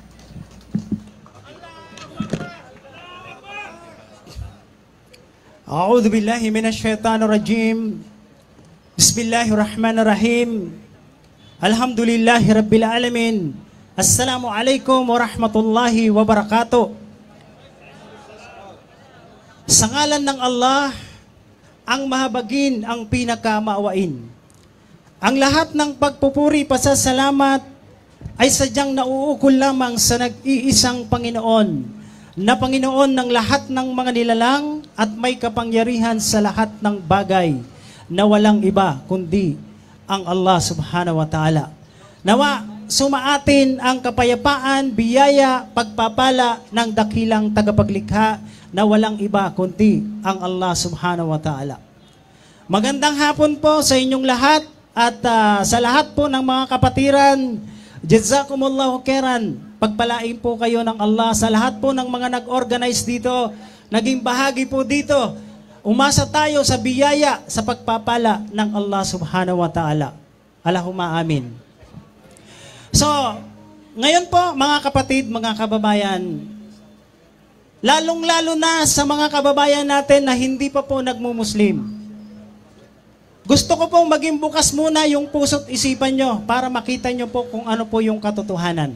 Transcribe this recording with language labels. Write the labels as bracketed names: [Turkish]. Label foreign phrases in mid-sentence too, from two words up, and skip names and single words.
[Arabic] أعوذ بالله من الشيطان الرجيم. بسم الله الرحمن الرحيم. الحمد لله رب العالمين. السلام عليكم ورحمة الله وبركاته. [Filipino] Sa ngalan ng Allah, ang mahabagin, ang pinakamaawain. Ang lahat ng pagpupuri, pasasalamat ay sadyang nauukol lamang sa nag-iisang Panginoon, na Panginoon ng lahat ng mga nilalang at may kapangyarihan sa lahat ng bagay, na walang iba kundi ang Allah [Arabic] سبحانه وتعالى. [Filipino] Nawa, sumaatin ang kapayapaan, biyaya, pagpapala ng dakilang tagapaglikha na walang iba kundi ang Allah [Arabic] سبحانه وتعالى. [Filipino] Magandang hapon po sa inyong lahat at sa lahat po ng mga kapatiran, [Arabic] جزاكم الله خيرا. [Filipino] Pagpalain po kayo ng Allah sa lahat po ng mga nag-organize dito, naging bahagi po dito. Umasa tayo sa biyaya, sa pagpapala ng Allah [Arabic] سبحانه وتعالى. اللهم آمين. [Filipino] So, ngayon po mga kapatid, mga kababayan, lalong-lalo na sa mga kababayan natin na hindi pa po nagmumuslim, gusto ko pong maging bukas muna yung puso't isipan nyo para makita nyo po kung ano po yung katotohanan.